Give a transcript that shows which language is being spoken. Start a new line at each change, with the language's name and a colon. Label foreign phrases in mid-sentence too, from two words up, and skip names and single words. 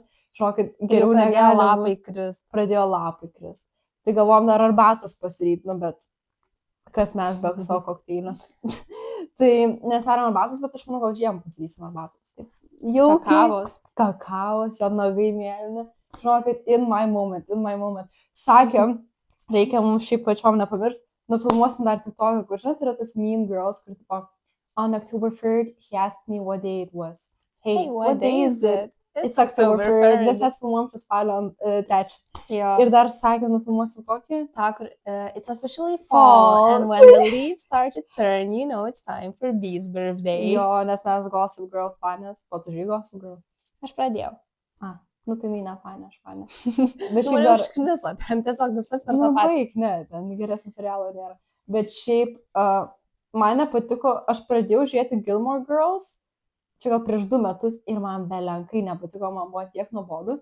Lithuanian: Žinokit, geriau negali. Pradėjo lapai krist. Tai galvom dar arbatos pasiryt, bet kas mes be savo kokteilio. Tai nesveriam arbatos, bet aš manau, gal žiemą pasirysim arbatos. Taip. Jau kakavos, jo nagai mėlyni. Žinokit,
English: in my moment.
Lithuanian: Sakėm, reikia mums šiaip pačiom nepamiršti. Nufilmuosim dar tik tokį, kur žinot, yra tas Mean Girls, kur tipo,
English: on October 3rd, he asked me what day it was. Hey, what day is it? It's October 3rd.
Lithuanian: Nes mes filmuojam tą spalio 3. Ir dar sakė, nufilmuosim kokį?
English: It's officially fall. And when the leaves start to turn, you know it's time for B's birthday.
Lithuanian: Jo, nes mes Gossip Girl fanės. O tu žiūrėjai Gossip Girl? Aš pradėjau. Tai ne fanė, aš fanė. Bet šiaip dar užkniso, ten tiesiog viskas per tą patį. Ne, ten geresnį serialą nėra. Bet šiaip man nepatiko, aš pradėjau žiūrėti Gilmore Girls, čia gal prieš 2 metus ir man belenkai nepatiko, man buvo tiek nuobodu.